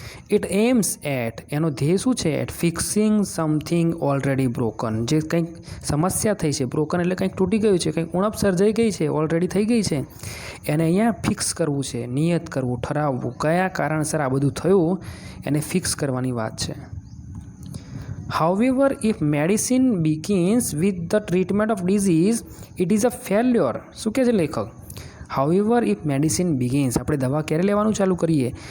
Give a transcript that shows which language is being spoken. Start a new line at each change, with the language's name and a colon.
English: It aims at.
Gujarati: એનો ધ્યેય શું છે?
English: At fixing something already broken.
Gujarati: જે કંઈક સમસ્યા થઈ છે, બ્રોકન એટલે કંઈક તૂટી ગયું છે, કંઈક ઉણપ સર્જાઈ ગઈ છે, ઓલરેડી થઈ ગઈ છે, એને અહીંયા ફિક્સ કરવું છે, નિયત કરવું, ઠરાવવું. કયા કારણસર આ બધું થયું એને ફિક્સ કરવાની વાત છે.
English: However, if medicine begins with the treatment of disease, it is a failure.
Gujarati: શું કહે છે લેખક?
English: However, if medicine begins,
Gujarati: આપણે દવા ક્યારે લેવાનું ચાલુ કરીએ?